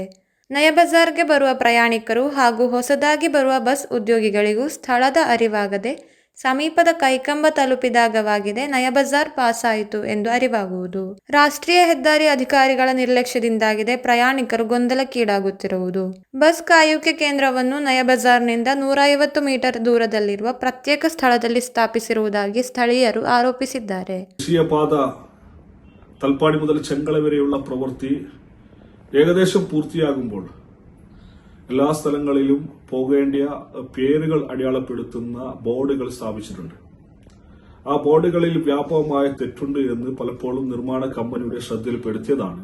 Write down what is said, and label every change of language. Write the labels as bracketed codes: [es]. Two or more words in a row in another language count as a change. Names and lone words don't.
[kn] ನಯಬಜಾರ್ಗೆ ಬರುವ ಪ್ರಯಾಣಿಕರು ಹಾಗೂ ಹೊಸದಾಗಿ ಬರುವ ಬಸ್ ಉದ್ಯೋಗಿಗಳಿಗೂ ಸ್ಥಳದ ಅರಿವಾಗದೆ ಸಮೀಪದ ಕೈಕಂಬ ತಲುಪಿದಾಗವಾಗಿದೆ ನಯಬಜಾರ್ ಪಾಸ್ ಆಯಿತು ಎಂದು ಅರಿವಾಗುವುದು. ರಾಷ್ಟ್ರೀಯ ಹೆದ್ದಾರಿ ಅಧಿಕಾರಿಗಳ ನಿರ್ಲಕ್ಷ್ಯದಿಂದಾಗಿದೆ ಪ್ರಯಾಣಿಕರು ಗೊಂದಲಕ್ಕೀಡಾಗುತ್ತಿರುವುದು. ಬಸ್ ಕಾಯುವಿಕೆ ಕೇಂದ್ರವನ್ನು ನಯಬಜಾರ್ನಿಂದ 150 ಮೀಟರ್ ದೂರದಲ್ಲಿರುವ ಪ್ರತ್ಯೇಕ ಸ್ಥಳದಲ್ಲಿ ಸ್ಥಾಪಿಸಿರುವುದಾಗಿ ಸ್ಥಳೀಯರು ಆರೋಪಿಸಿದ್ದಾರೆ. [ml] ദേശീയപാത തൽപ്പാടി മുതൽ ചെങ്കള വരെയുള്ള പ്രവൃത്തി ഏകദേശം പൂർത്തിയാകുമ്പോൾ എല്ലാ സ്ഥലങ്ങളിലും പോകേണ്ട പേരുകൾ അടയാളപ്പെടുത്തുന്ന ബോർഡുകൾ സ്ഥാപിച്ചിട്ടുണ്ട്. ആ ബോർഡുകളിൽ വ്യാപകമായ തെറ്റുണ്ട് എന്ന് പലപ്പോഴും നിർമ്മാണ കമ്പനിയുടെ ശ്രദ്ധയിൽപ്പെടുത്തിയതാണ്.